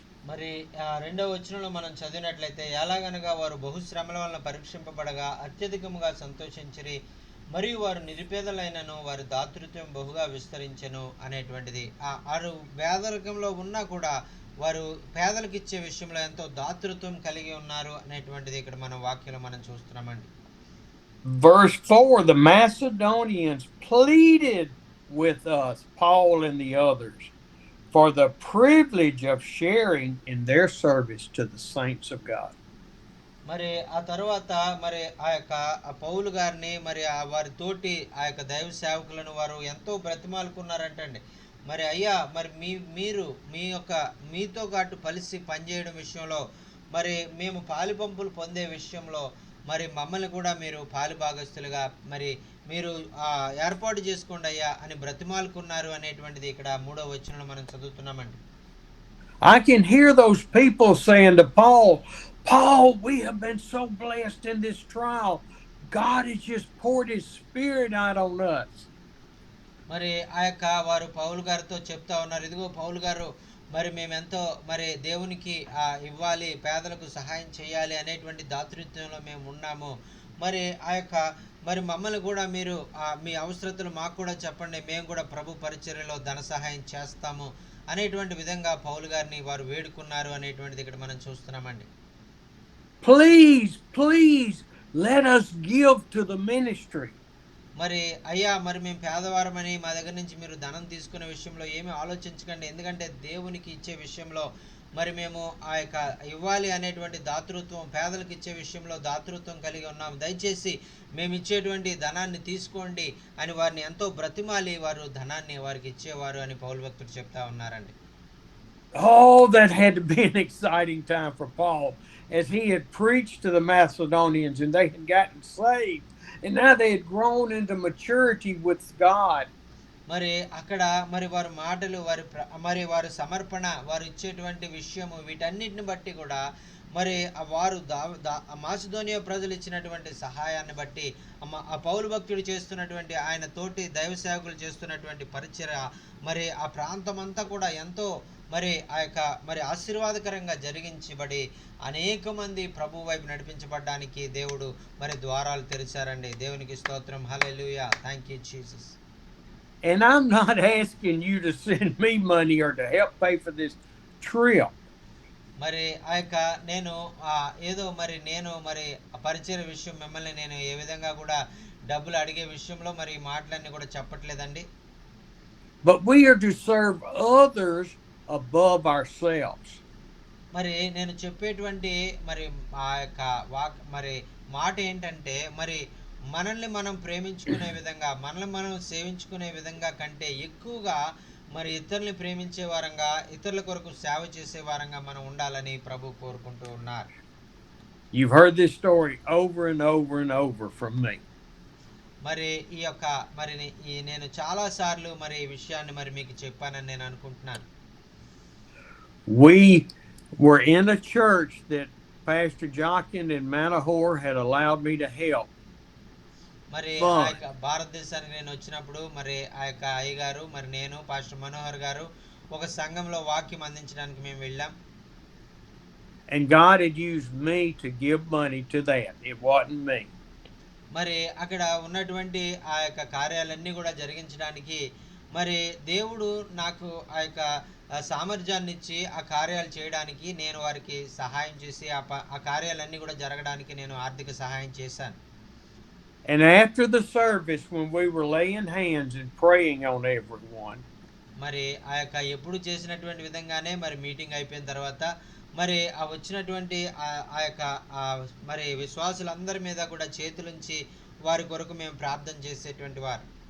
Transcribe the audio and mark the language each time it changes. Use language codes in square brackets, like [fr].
[te] మరి రెండవ వచనంలో మనం చదివినట్లయితే, ఎలాగనగా వారు బహుశ్రమల వలన పరీక్షింపబడగా అత్యధికముగా సంతోషించిరి, మరియు వారు నిరుపేదలైనను వారి దాతృత్వం బహుగా విస్తరించెను అనేటువంటిది. వారు పేదరికంలో ఉన్నా కూడా వారు పేదలకు ఇచ్చే విషయంలో ఎంతో దాతృత్వం కలిగి ఉన్నారు అనేటువంటిది ఇక్కడ మన వాక్యంలో మనం చూస్తున్నామండి. [en] Verse 4, the Macedonians pleaded with us, Paul and the others, for the privilege of sharing in their service to the saints of God. [te] మరి ఆ తర్వాత మరి ఆ యొక్క పౌలు గారిని మరి వారి తోటి ఆ యొక్క దైవ సేవకులను వారు ఎంతో బ్రతిమాలుకున్నారంటండి. మరి అయ్యా మరి మీరు మీతో పాటు కలిసి పనిచేయడం విషయంలో మరి మేము పాలిపంపులు పొందే విషయంలో మరి మమ్మల్ని కూడా మీరు పాలిభాగస్తులుగా మరి మీరు ఏర్పాటు చేసుకోండి అయ్యా అని బ్రతిమాలుకున్నారు అనేటువంటిది ఇక్కడ 3వ వచనంలో మనం చదువుతున్నామండి. [en] I can hear those people saying to Paul, we have been so blessed in this trial. God has just poured his spirit out on us. [te] మరి ఆ యొక్క వారు పౌలు గారితో చెప్తా ఉన్నారు, ఇదిగో పౌలు గారు మరి మేమెంతో మరి దేవునికి ఇవ్వాలి, పేదలకు సహాయం చేయాలి అనేటువంటి దాతృత్వంలో మేము ఉన్నాము. మరి ఆ యొక్క మరి మమ్మల్ని కూడా మీరు మీ అవసరతలు మాకు కూడా చెప్పండి, మేము కూడా ప్రభు పరిచర్యలో ధన సహాయం చేస్తాము అనేటువంటి విధంగా పౌలు గారిని వారు వేడుకున్నారు అనేటువంటిది ఇక్కడ మనం చూస్తున్నామండి. [en] Please let us give to the ministry. [te] మరి అయ్యా మరి మేము పేదవారమని మా దగ్గర నుంచి మీరు ధనం తీసుకునే విషయంలో ఏమీ ఆలోచించకండి, ఎందుకంటే దేవునికి ఇచ్చే విషయంలో మరి మేము ఆ యొక్క ఇవ్వాలి అనేటువంటి దాతృత్వం, పేదలకు ఇచ్చే విషయంలో దాతృత్వం కలిగి ఉన్నాము, దయచేసి మేము ఇచ్చేటువంటి ధనాన్ని తీసుకోండి అని వారిని ఎంతో బ్రతిమాలి వారు ధనాన్ని వారికి ఇచ్చేవారు అని పౌలు భక్తుడు చెప్తా ఉన్నారండి. [en] Oh, that had to be an exciting time for Paul as he had preached to the Macedonians and they had gotten saved. And now they had grown into maturity with God. [te] మరి అక్కడ మరి వారి మాటలు మరి వారి సమర్పణ వారు ఇచ్చేటువంటి విషయము వీటన్నిటిని బట్టి కూడా మరి వారు మాసిదోనియా ప్రజలు ఇచ్చినటువంటి సహాయాన్ని బట్టి ఆ పౌలు భక్తుడు చేస్తున్నటువంటి ఆయన తోటి దైవ సేవకులు చేస్తున్నటువంటి పరిచర్య మరి ఆ ప్రాంతం అంతా కూడా ఎంతో మరి ఆ యొక్క మరి ఆశీర్వాదకరంగా జరిగించబడి అనేక మంది ప్రభు వైపు నడిపించబడడానికి దేవుడు మరి ద్వారాలు తెరిచారండి. దేవునికి స్తోత్రం. హల్లెలూయా. [en] Thank you Jesus. And I'm not asking you to send me money or to help pay for this trip. [te] మరి ఆ యొక్క నేను ఏదో మరి నేను మరి పరిచయ విషయం మిమ్మల్ని నేను ఏ విధంగా కూడా డబ్బులు అడిగే విషయంలో మరి మాటలన్నీ కూడా చెప్పట్లేదండి. [en] But we are to serve others above ourselves. [te] మరి నేను చెప్పేటువంటి మరి ఆ యొక్క మరి మాట ఏంటంటే మరి మనల్ని మనం ప్రేమించుకునే విధంగా మనల్ని మనం సేవించుకునే విధంగా కంటే ఎక్కువగా మరి ఇతరుల్ని ప్రేమించే వారంగా ఇతరుల కొరకు సేవ చేసే వారంగా మనం ఉండాలని ప్రభు కోరుకుంటూ ఉన్నారు. [en] You've heard this story over and over and over from me. [te] మరి ఈ యొక్క మరి నేను చాలా సార్లు మరి ఈ విషయాన్ని మరి మీకు చెప్పానని నేను అనుకుంటున్నాను. [en] We were in a church that Pastor Jockin in Manahor had allowed me to help [te] మరి ఆ [en] fund. [te] యొక్క భారతదేశానికి నేను వచ్చినప్పుడు మరి ఆ యొక్క అయ్యగారు మరి నేను పాస్టర్ మనోహర్ గారు ఒక సంఘంలో వాక్యం అందించడానికి మేము వెళ్ళాం. [en] And God had used me to give money to that. It wasn't me. [te] మరి అక్కడ ఉన్నటువంటి ఆ యొక్క కార్యాలన్నీ కూడా జరిగించడానికి మరి దేవుడు నాకు ఆ యొక్క సామర్థ్యాన్ని ఇచ్చి ఆ కార్యాలు చేయడానికి నేను వారికి సహాయం చేసి ఆ కార్యాలన్నీ కూడా జరగడానికి నేను ఆర్థిక సహాయం చేశాను. [en] And after the service, when we were laying hands and praying on everyone, [te] మరి ఆ యొక్క ఎప్పుడు చేసినటువంటి విధంగానే మరి మీటింగ్ అయిపోయిన తర్వాత మరి ఆ వచ్చినటువంటి ఆ యొక్క మరి విశ్వాసులందరి మీద కూడా చేతులుంచి వారి కొరకు మేము ప్రార్థన చేసేటువంటి వారు.